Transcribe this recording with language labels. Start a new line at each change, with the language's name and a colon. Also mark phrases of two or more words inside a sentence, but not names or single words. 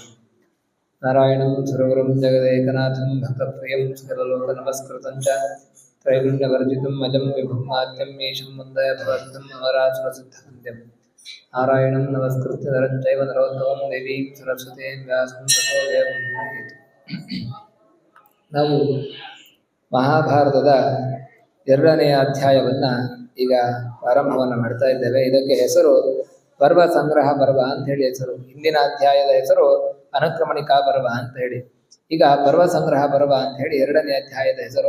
Sanskrit: नारायणं सर्वगुरुं जगदेकनाथं भक्तप्रियं सकललोकनमस्कृतं च त्रैगुण्यवर्जितम् अजं विभुं आद्यं ईशं वन्दे भवन्तं अमरासुरसिद्धवन्द्यं। नारायणं नमस्कृत्य नरं चैव नरोत्तमं देवीं सरस्वतीं व्यासं ततो जयमुदीरयेत्।
Kannada: ನಾವು ಮಹಾಭಾರತದ 2ನೇ ಅಧ್ಯಾಯವನ್ನು ಈಗ ಪ್ರಾರಂಭವನ್ನು ಮಾಡ್ತಾ ಇದ್ದೇವೆ. ಇದಕ್ಕೆ ಹೆಸರು ಪರ್ವ ಸಂಗ್ರಹ ಪರ್ವ ಅಂತ ಹೇಳಿ ಹೆಸರು. ಹಿಂದಿನ ಅಧ್ಯಾಯದ ಹೆಸರು ಅನುಕ್ರಮಣಿಕಾ ಪರ್ವ ಅಂತ ಹೇಳಿ. ಈಗ ಪರ್ವ ಸಂಗ್ರಹ ಪರ್ವ ಅಂತ ಹೇಳಿ 2ನೇ ಅಧ್ಯಾಯದ ಹೆಸರು.